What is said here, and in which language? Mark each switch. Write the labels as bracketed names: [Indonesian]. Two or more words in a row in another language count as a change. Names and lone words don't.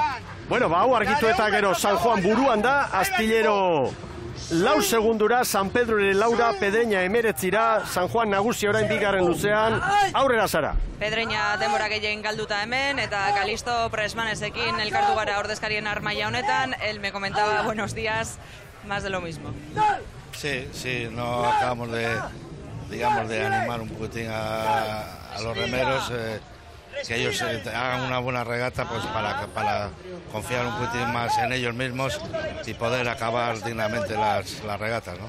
[Basque] Bueno, hau argitu eta gero San Juan buruan da, Astillero 4 segundura, San Pedro ere 4, Pedreña 19, San Juan nagusi orain bigarren luzean, aurrera Sara. Pedreña denbora gehien galduta hemen, eta Kalisto Presmanesekin elkartu gara ordezkarien armaia honetan, [Spanish] él me comentaba buenos días, más de lo mismo. Sí, no acabamos de animar un poquitín a los remeros, que ellos hagan una buena regata pues para confiar un poquitín más en ellos mismos y poder acabar dignamente las regatas, ¿no?